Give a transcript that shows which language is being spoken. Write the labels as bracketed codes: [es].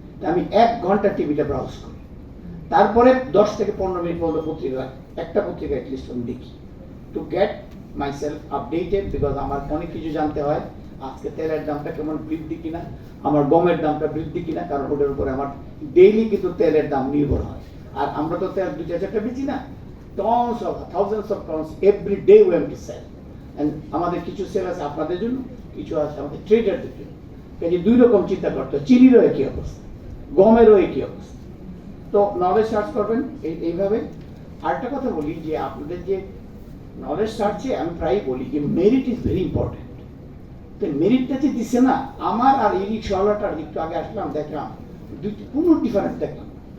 [bn] আমি 1 ঘন্টা টিভিটা ব্রাউজ করি, তারপরে 10 থেকে 15 মিনিট পর্যন্ত একটা পত্রিকা অ্যাটলিস্ট আমি দেখি, [en] To get myself updated. [bn] Because আমার অনেক কিছু জানতে হয়, আজকে তেলের দামটা কেমন বৃদ্ধি কিনা, আমার গমের দামটা বৃদ্ধি কিনা, কারণ ওটার উপরে আমার ডেইলি কিন্তু তেলের দাম নির্ভর হয়। আর আমরা তো তেল 2-4টা বেচি না, [en] thousands of tons every day we have to sell. [bn] And আমাদের কিছু সেল আছে আপনাদের জন্য, কিছু আছে আমাদের ট্রেডারদের জন্য। কাজে 2 রকম চিন্তা করতে হয়, চিনিরও একই অবস্থা, গমেরও একই অবস্থা। তো নলেজ সার্চ করবেন এইভাবে। আরেকটা কথা বলি যে আপনাদের যে নলেজ সার্চে আমি প্রায় বলি যে [en] Merit is very important. [bn] তো মেরিটটা যে দিচ্ছে না, আমার আর এই রিক্সাওয়ালাটার একটু আগে আসলাম, দেখলাম কোনো ডিফারেন্স দেখলাম।